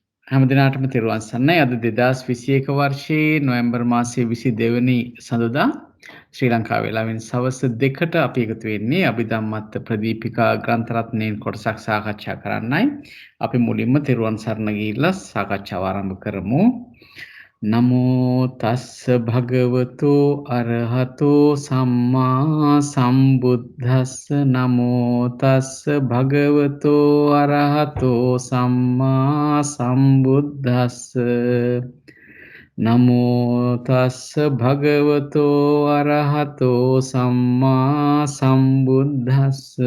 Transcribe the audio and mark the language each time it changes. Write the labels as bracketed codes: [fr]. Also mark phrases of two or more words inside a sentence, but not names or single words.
[si] හැමදිනාටම තෙරුවන් සරණයි. අද 2021 වර්ෂයේ නොවැම්බර් මාසයේ 22 වෙනි සඳුදා ශ්‍රී ලංකා වේලාවෙන් සවස් 2ට අපි එකතු වෙන්නේ අභිධම්මත් ප්‍රදීපිකා ග්‍රන්ථ රත්නයෙන් කොටසක් සාකච්ඡා කරන්නයි. අපි මුලින්ම තෙරුවන් සරණ ගිහිල්ලා සාකච්ඡාව ආරම්භ කරමු. [pi] නමෝ තස්ස භගවතු අරහතෝ සම්මා සම්බුද්දස්ස නමෝ තස්ස භගවතු අරහතෝ සම්මා සම්බුද්දස්ස නමෝ තස්ස භගවතු අරහතෝ සම්මා සම්බුද්දස්ස